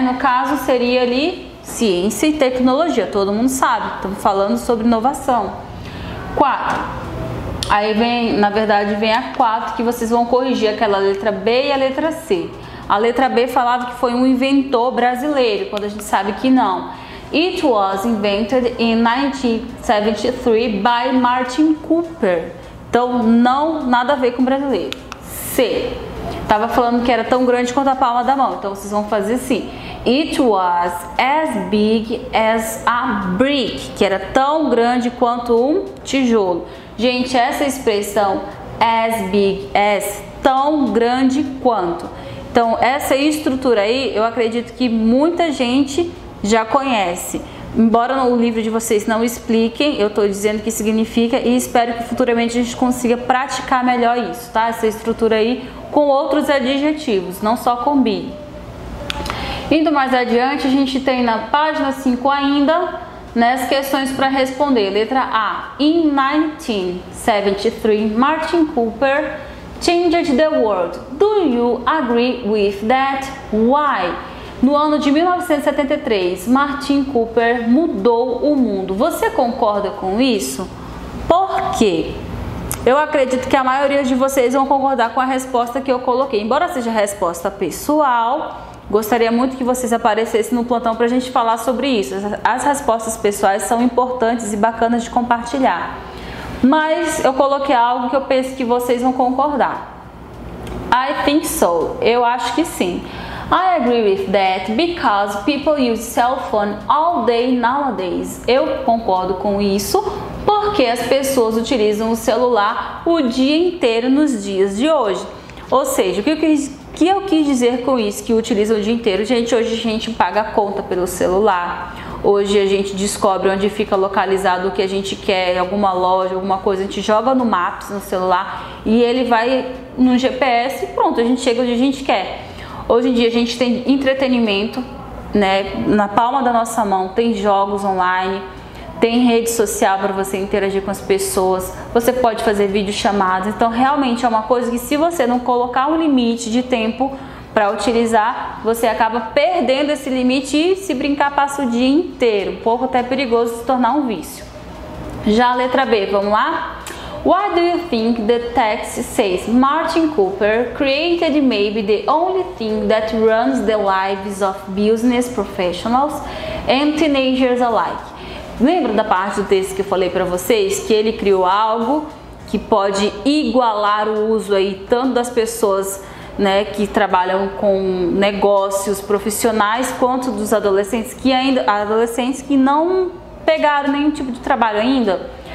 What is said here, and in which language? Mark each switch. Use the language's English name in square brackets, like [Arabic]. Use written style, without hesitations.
[Portuguese] No caso seria ali ciência e tecnologia, todo mundo sabe, estamos falando sobre inovação. 4. Aí vem, na verdade, vem a 4 que vocês vão corrigir aquela letra B e a letra C. A letra B falava que foi um inventor brasileiro, quando a gente sabe que não. [English] It was invented in 1973 by Martin Cooper. [Portuguese] Então, não, nada a ver com brasileiro. C. Tava falando que era tão grande quanto a palma da mão. Então, vocês vão fazer assim. [English] It was as big as a brick. [Portuguese] Que era tão grande quanto um tijolo. Gente, essa expressão as big as, tão grande quanto. Então, essa estrutura aí, eu acredito que muita gente já conhece. Embora o livro de vocês não expliquem, eu estou dizendo o que significa e espero que futuramente a gente consiga praticar melhor isso, tá? Essa estrutura aí com outros adjetivos, não só com big. Indo mais adiante, a gente tem na página 5 ainda, né, as questões para responder. Letra A. [English] In 1973, Martin Cooper changed the world. Do you agree with that? Why? [Portuguese] No ano de 1973, Martin Cooper mudou o mundo. Você concorda com isso? Por quê? Eu acredito que a maioria de vocês vão concordar com a resposta que eu coloquei. Embora seja a resposta pessoal, gostaria muito que vocês aparecessem no plantão para a gente falar sobre isso. As respostas pessoais são importantes e bacanas de compartilhar. Mas eu coloquei algo que eu penso que vocês vão concordar. [English] I think so. [Portuguese] Eu acho que sim. [English] I agree with that because people use cell phone all day nowadays. [Portuguese] Eu concordo com isso porque as pessoas utilizam o celular o dia inteiro nos dias de hoje. Ou seja, o que eu quis dizer com isso, que utilizam o dia inteiro? Gente, hoje a gente paga a conta pelo celular. Hoje a gente descobre onde fica localizado o que a gente quer, alguma loja, alguma coisa, a gente joga no Maps, no celular, e ele vai no GPS e pronto, a gente chega onde a gente quer. Hoje em dia a gente tem entretenimento, né, na palma da nossa mão, tem jogos online, tem rede social para você interagir com as pessoas, você pode fazer videochamadas, então realmente é uma coisa que se você não colocar um limite de tempo para utilizar, você acaba perdendo esse limite e se brincar passa o dia inteiro, um pouco até perigoso se tornar um vício. Já a letra B, vamos lá? [English] Why do you think the text says Martin Cooper created maybe the only thing that runs the lives of business professionals and teenagers alike? [Portuguese] Lembra da parte do texto que eu falei para vocês que ele criou algo que pode igualar o uso aí tanto das pessoas, né, que trabalham com negócios profissionais quanto dos adolescentes que não pegaram nenhum tipo de trabalho ainda?